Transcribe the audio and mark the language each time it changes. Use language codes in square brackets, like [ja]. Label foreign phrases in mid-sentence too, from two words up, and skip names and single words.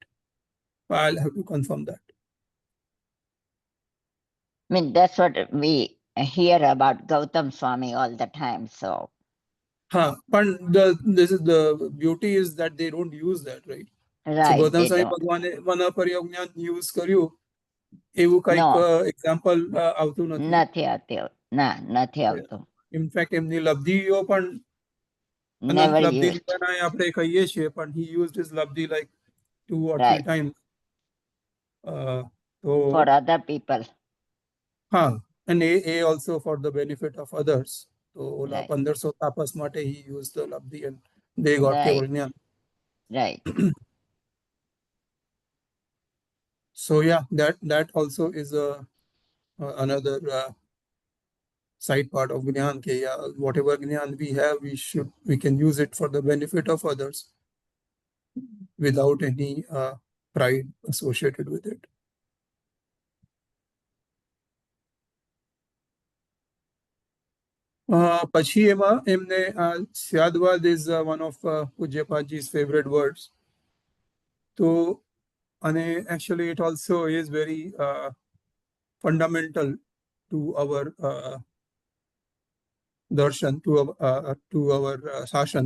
[en] I'll have to confirm that. I mean, that's what we hear about Gautam Swami all the time. So, But this is the beauty is that they don't use that, right? right. [gu] So Gautam Swami Bhagwan Manaparya Gnan use કર્યું એવું કઈક એક્ઝામ્પલ આવતું નથી. નથી આવતું. [en] In fact, [gu] એમની લબ્ધિઓ પણ અનંત લબ્ધિ બનાય આપણે કહીએ છીએ, પણ [en] he used his labdhi like 2 or 3 times. For other people. And a also for the benefit of others. So ola 1500 tapas માટે he used the labdhi and they got Keval Gnan. Right. So yeah, that also is another side part of Gnan. Whatever Gnan we have, we can use it for the benefit of others without any pride associated with it. [gu] પછી એમાં એમને [en] સ્યાદવાદ is one of Pujya Paji's favorite words. So And actually, it also is very fundamental to our darshan, to our sashan.